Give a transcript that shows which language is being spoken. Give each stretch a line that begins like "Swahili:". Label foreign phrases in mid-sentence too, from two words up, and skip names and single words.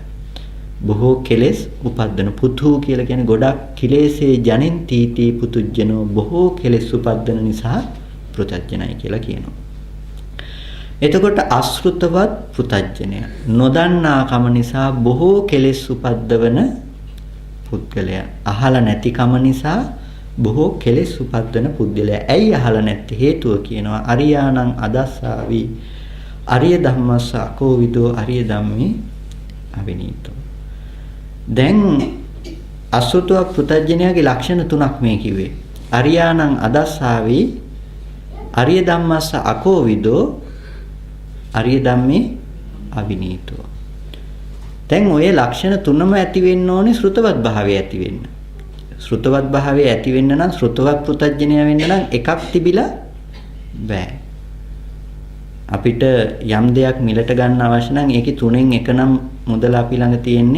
Sinhala: බොහෝ කෙලෙස් උපද්දන පුතු කියලා කියන්නේ ගොඩක්
Pali: කිලේසේ ජනෙන්තිති පුතුජ්ජනෝ
Sinhala: බොහෝ කෙලෙස් උපද්දන නිසා පෘතජ්ජනයි කියලා කියනවා. එතකොට අශෘතවත් පෘතජ්ජනය නොදන්නා කම නිසා බොහෝ කෙලෙස් උපද්දවන පුද්ගලයා. අහලා නැති කම නිසා බොහෝ කෙලෙස් උපද්දන පුද්ගලයා. ඇයි අහලා නැත්තේ? හේතුව කියනවා
Pali: අරියාණං අදස්සාවි අරිය ධම්මස්ස අකෝවිදෝ අරිය ධම්මේ අවිනීතෝ.
Sinhala: දැන් අශෘතව පෘතජ්ජනයාගේ ලක්ෂණ තුනක් මේ කිව්වේ.
Pali: අරියාණං අදස්සාවි අරිය ධම්මස්ස අකෝවිදෝ අරිය ධම්මේ අවිනීතෝ.
Sinhala: දැන් ඔය ලක්ෂණ තුනම ඇති වෙන්න ඕනේ ශ්‍රුතවත් භාවය ඇති වෙන්න. ශ්‍රුතවත් භාවය ඇති වෙන්න නම් ශ්‍රුතවත් පෘතජ්ජනය වෙන්න නම් එකක් තිබිලා බෑ. අපිට යම් දෙයක් මිලට ගන්න අවශ්‍ය නම් ඒකේ තුනෙන් එක නම් මුදල අපි ළඟ තියෙන්නේ.